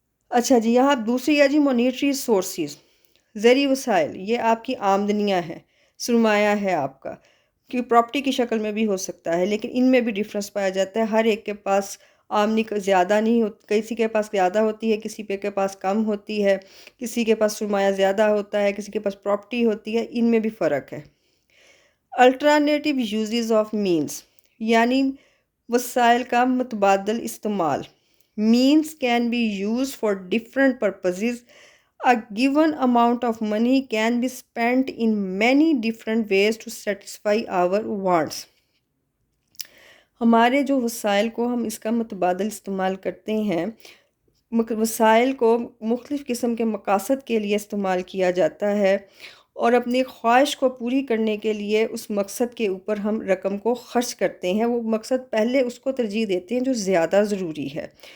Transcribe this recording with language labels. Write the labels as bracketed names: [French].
[Urdu] اچھا جی، یہاں دوسری ہے جی مانیٹری سورسز، زرعی وسائل، یہ آپ کی آمدنیاں ہیں، سرمایہ ہے آپ کا، کہ پراپرٹی کی شکل میں بھی ہو سکتا ہے، لیکن ان میں بھی ڈفرینس پایا جاتا ہے۔ ہر ایک کے پاس آمدنی زیادہ نہیں ہوتی، کسی کے پاس زیادہ ہوتی ہے، کسی کے پاس کم ہوتی ہے، کسی کے پاس سرمایہ زیادہ ہوتا ہے، کسی کے پاس پراپرٹی ہوتی ہے، ان میں بھی فرق ہے۔ الٹرنیٹیو یوزز آف مینز، یعنی وسائل کا متبادل استعمال۔ [English] Means can be used for different purposes. A given amount of money can be spent in many different ways to satisfy our wants. [Urdu] ہمارے جو وسائل کو ہم اس کا متبادل استعمال کرتے ہیں، وسائل کو مختلف قسم کے مقاصد کے لیے استعمال کیا جاتا ہے، اور اپنی خواہش کو پوری کرنے کے لیے اس مقصد کے اوپر ہم رقم کو خرچ کرتے ہیں۔ وہ مقصد پہلے اس کو ترجیح دیتے ہیں جو زیادہ ضروری ہے۔